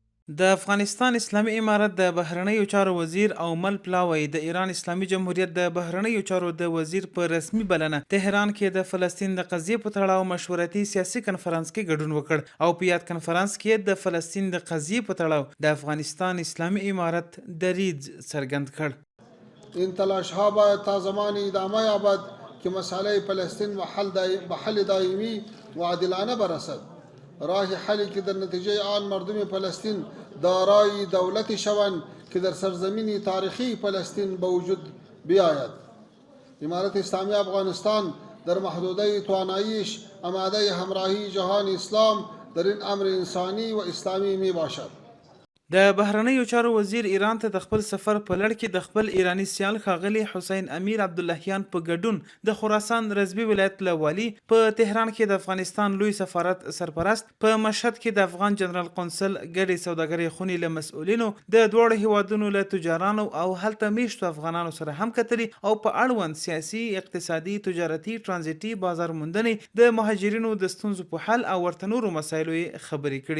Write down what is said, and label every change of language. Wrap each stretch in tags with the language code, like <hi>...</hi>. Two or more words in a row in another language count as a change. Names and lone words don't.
<ps>د افغانستان اسلامي امارت د بهرنیو چارو وزیر اومل پلاوی د ایران اسلامي جمهوریت د بهرنیو چارو د وزیر په رسمي بلنه تهران کې د فلسطین د قضیې په تړاو مشورتي سیاسي کنفرانس کې ګډون وکړ او په یاد کنفرانس کې د فلسطین د قضیې په تړاو د افغانستان اسلامي امارت دریځ څرګند کړ.</ps> <fa>این تلاش ها باید تا زمانی ادامه یابد که مسئله فلسطین به حل دائمی و عادلانه برسد. راه حلی که در نتیجه آن مردم فلسطین دارای دولتی شوند که در سرزمین تاریخی فلسطین به وجود بیاید. امارت اسلامی افغانستان در محدوده تواناییش آماده همراهی جهان اسلام در این امر انسانی و اسلامی می باشد.</fa> <ps>د بهرنیو چارو وزیر ایران ته د خپل سفر په لړ کې د خپل ایرانی سیال ښاغلي حسین امیر عبداللهیان په ګډون د خراسان رضوي ولایت له والي په تهران کې د افغانستان لوی سفارت سرپرست په مشهد کې د افغان جنرال قونسل ګډې سوداګرۍ خونې له مسؤلینو د دواړو هیوادونو له تجارانو او هلته میشتو افغانانو سره هم کتلي او په اړوند سیاسي اقتصادي تجارتي ترانزیتي بازار موندنې د مهاجرینو د ستونزو په حل او ورته نورو مسایلو یې خبرې کړي.</ps>